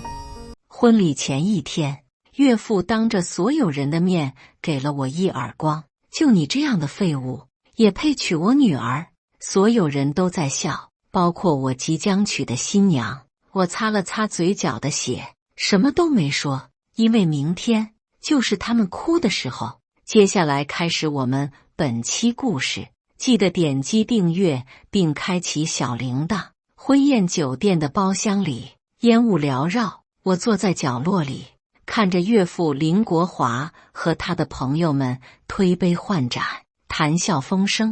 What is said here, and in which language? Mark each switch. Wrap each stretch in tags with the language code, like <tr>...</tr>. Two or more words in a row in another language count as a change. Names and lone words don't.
<zh>婚禮前一天，岳父當着所有人的面給了我一耳光，就你這樣的廢物，也配娶我女兒？所有人都在笑，包括我即將娶的新娘。我擦了擦嘴角的血，什麼都沒說，因為明天就是他們哭的時候。接下來開始我們本期故事，記得點擊訂閱並開啟小鈴鐺。婚宴酒店的包廂裡，煙霧繚繞，我坐在角落裡，看着岳父林國華和他的朋友們推杯換盞，談笑風生。</zh>